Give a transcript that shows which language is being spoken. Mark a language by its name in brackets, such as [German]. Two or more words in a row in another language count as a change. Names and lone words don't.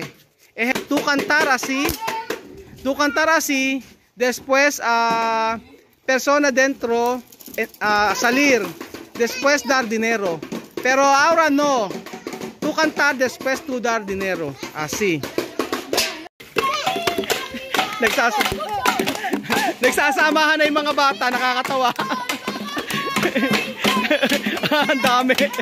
[Spanish] Tú cantar así, después persona dentro salir, después dar dinero. Pero ahora no. Tú cantar, después tú dar dinero. Así. [Filipino] Nagsasamahan na yung mga bata, nakakatawa. Ang dami.